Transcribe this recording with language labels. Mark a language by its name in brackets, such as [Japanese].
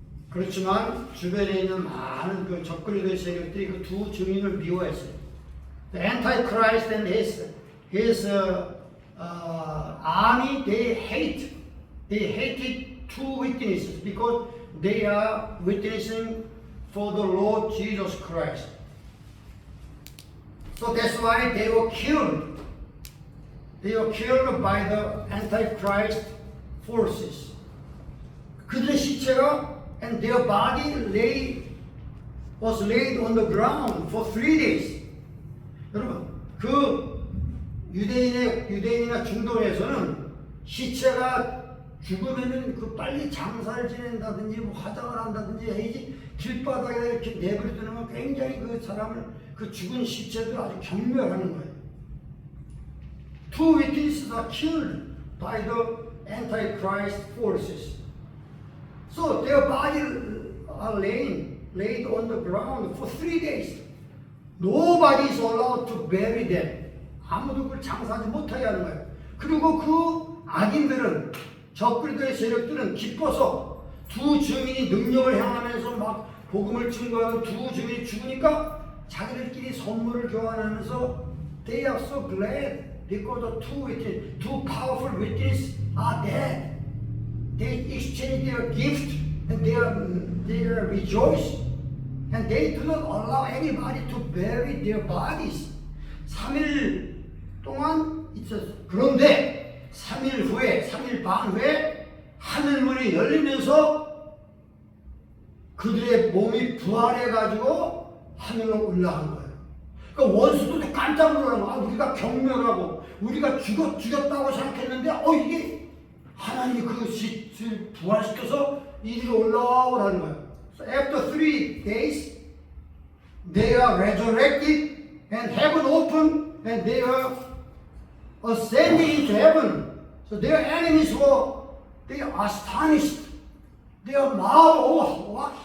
[Korean] 그렇지만 주변에 있는 많은 그 적그리스도의 세력들이 그 두 증인을 미워했어요. [English] The Antichrist and his army, they hated two witnesses because they are witnessing for the Lord Jesus Christ. So that's why they were killed. They were killed by the Antichrist forces. [Korean] 그들의 시체가 [English] and their body was laid on the ground for 3 days. [Korean] 여러분, 그 유대인이나 중동에서는 시체가 죽으면은 그 빨리 장사를 지낸다든지 뭐 화장을 한다든지 해야지 길바닥에 이렇게 내버려두는 건 굉장히 그 사람을 그 죽은 시체들 아주 경멸하는 거예요. [English] Two witnesses are killed by the Antichrist forces. So their bodies are laid on the ground for 3 days. Nobody is allowed to bury them. [Korean] 아무도 그걸 장사하지 못하게 하는 거예요. 그리고 그 악인들은, 적그리스도의 세력들은 기뻐서 두 증인이 능력을 행하면서 막 복음을 증거하는 두 증인이 죽으니까 자기들끼리 선물을 교환하면서 [English] they are so glad because the two powerful witnesses are dead. They exchange their gift and they rejoice. And they do not allow anybody to bury their bodies. [Korean] 3일 동안 있었어. 그런데 3일 반 후에 하늘문이 열리면서 그들의 몸이 부활해가지고 하늘로 올라간 거예요. 그러니까 원수들도 깜짝 놀라는 거야. 우리가 경멸하고 우리가 죽였다고 생각했는데 이게 하나님이 그 시를 부활시켜서 이리로 올라오라는 거예요. [English] So after 3 days, they are resurrected and heaven opened and they are ascending into heaven. So their enemies they are astonished. They are marveled.